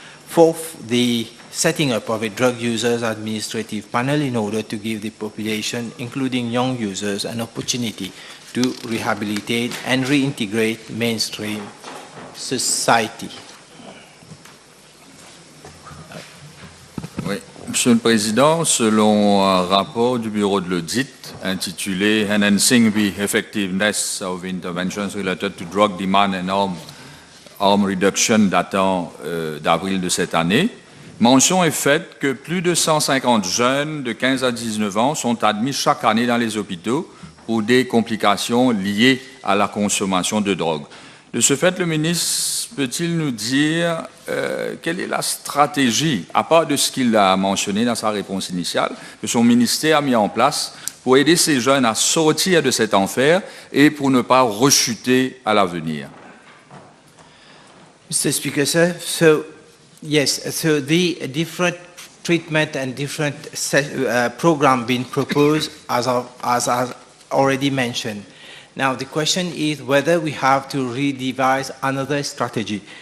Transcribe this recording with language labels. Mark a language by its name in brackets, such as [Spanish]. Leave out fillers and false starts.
[English] 4th, the setting up of a drug users administrative panel in order to give the population, including young users, an opportunity to rehabilitate and reintegrate mainstream society. [French] Oui, Monsieur le Président, selon un rapport du Bureau de l'audit intitulé Enhancing the Effectiveness of Interventions Related to Drug Demand and Harm Reduction datant d'avril de cette année, mention est faite que plus de 150 jeunes de 15 à 19 ans sont admis chaque année dans les hôpitaux pour des complications liées à la consommation de drogue. De ce fait, le ministre peut-il nous dire quelle est la stratégie, à part de ce qu'il a mentionné dans sa réponse initiale, que son ministère a mis en place pour aider ces jeunes à sortir de cet enfer et pour ne pas rechuter à l'avenir? [English] Mr. Speaker, sir, so the different treatment and different program being proposed as already mentioned. Now the question is whether we have to redevise another strategy.